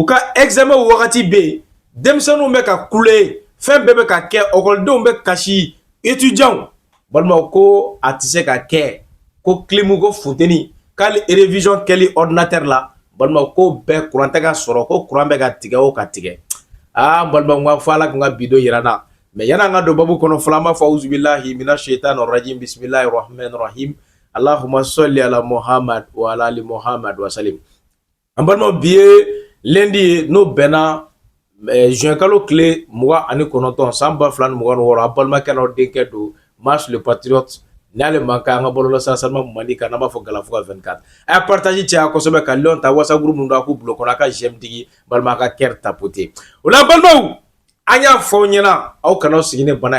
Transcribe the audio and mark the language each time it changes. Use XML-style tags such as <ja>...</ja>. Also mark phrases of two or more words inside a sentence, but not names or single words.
<bm>ka examen wagati bɛ yen denmisɛnninw bɛ ka kule fɛn bɛɛ bɛ ka kɛ ɔkɔlidenw bɛ kasi étudiants balimaw ko a tɛ se ka kɛ ko clim ko funteni k'ale révision kɛli ordinateur la balimaw ko bɛɛ courant tɛ ka sɔrɔ ko courant bɛ ka tigɛ o ka tigɛ balimaw n ka fɔ ala kan ka bidon yira na mais yana an ka don babu kɔnɔ fɔlɔ an b'a fɔ</bm> <ar>أعوذ بالله من الشيطان الرجيم بسم الله الرحمن الرحيم اللهم صل على محمد وعلى آل محمد وسلم</ar> <bm>an balimaw bi ye lundi ye n'o bɛnna juin kalo tile 29 san 2026 a balimakɛ n'aw denkɛ don Marche le Patriote n'ale man kan an ka bɔlɔlɔ sansalement Mali kan n'an b'a fɔ Galafuga 24 a ye partage caya kosɛbɛ ka lien ta WhatsApp groupe min don a k'u bulon kɔnɔ a ka j'aime digi balima a ka</bm> <fr>cœur tapoter</fr> <bm>o la balimaw an y'a fɔ aw ɲɛna aw kana sigi ni bana</bm>